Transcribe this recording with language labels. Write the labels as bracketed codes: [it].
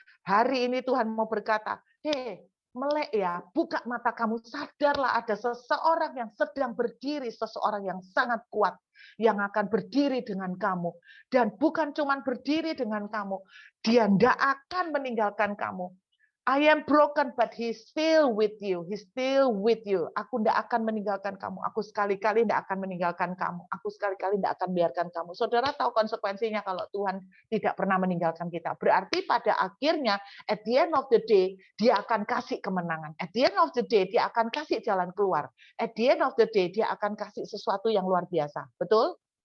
[id] Hari ini Tuhan mau berkata, melek ya, buka mata kamu, sadarlah ada seseorang yang sedang berdiri, seseorang yang sangat kuat, yang akan berdiri dengan kamu. Dan bukan cuma berdiri dengan kamu, dia tidak akan meninggalkan kamu. [en] I am broken, but He's still with you. He's still with you. [id] Aku tidak akan meninggalkan kamu. Aku sekali-kali tidak akan meninggalkan kamu. Aku sekali-kali tidak akan biarkan kamu. Saudara tahu konsekuensinya kalau Tuhan tidak pernah meninggalkan kita. Berarti pada akhirnya, [en] at the end of the day, [id] Dia akan kasih kemenangan. [en] At the end of the day, [id] Dia akan kasih jalan keluar. At the end of the day, Dia akan kasih sesuatu yang luar biasa. Betul?